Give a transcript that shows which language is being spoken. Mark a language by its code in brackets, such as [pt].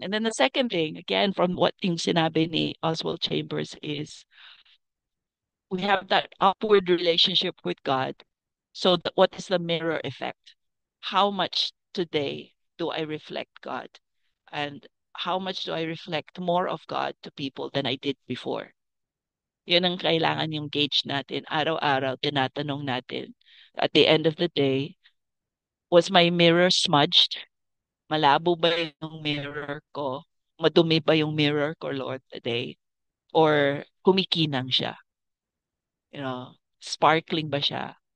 [en] And then the second thing, again, from what [tl] yung sinabi ni [en] Oswald Chambers is, we have that upward relationship with God. So what is the mirror effect? How much today do I reflect God? And how much do I reflect more of God to people than I did before? [tl] Yun ang kailangan yung gauge natin. Araw-araw, tinatanong natin. [en] At the end of the day, was my mirror smudged? [tl] Malabo ba yung mirror ko? Madumi ba yung mirror ko, Lord, today? Or kumikinang siya? [en] You know, sparkling [tl] ba siya?